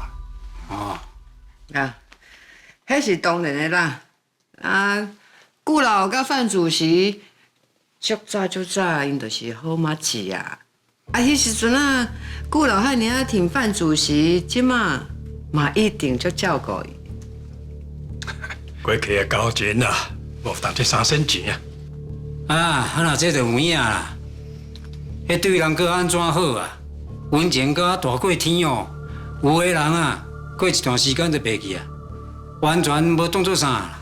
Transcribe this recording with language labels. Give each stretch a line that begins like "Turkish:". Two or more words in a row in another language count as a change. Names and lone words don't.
Min Nan Chinese: 哦，啊，迄是當然的啦。啊，顧老甲范主席足早，因就是好麻吉啊。啊，迄時陣啊，顧老遐爾挺范主席，即馬嘛一定足照顧伊。過去的交情啊，無值這3仙錢啊。啊，那這就有影啦。迄對人閣安怎好啊？溫情閣大過天哦。有個人啊，過一段時間就袂記啊，完全無當作啥啦。